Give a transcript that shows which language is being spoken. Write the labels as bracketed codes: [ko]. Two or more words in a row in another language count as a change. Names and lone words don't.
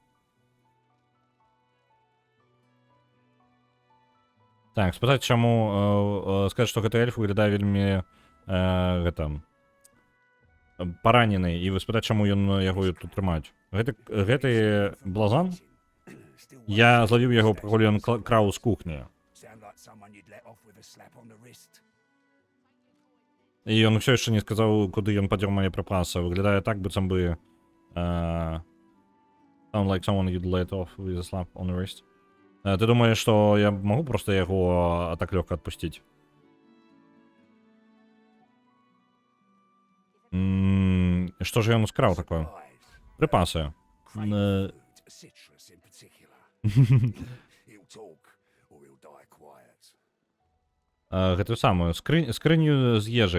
[be] Так, спытаць, чаму сказаць, што гэты эльф выглядае вельмі паранены, і вы спытаць, чаму ён яго тут трымаюць. Гэты блазан, я злавіў яго, пакуль ён краў з кухні. І ён усё яшчэ не сказаў, куды ён падзеў мае прыпасы. Выглядае так, быццам бы [en] sound like someone you'd let off with a slap on the wrist. [be] Ты думаешь, што я магу проста яго так лёгка адпусціць? Што ж ён скраў такое? Прыпасы. Гэтую самую скрыню з ежай.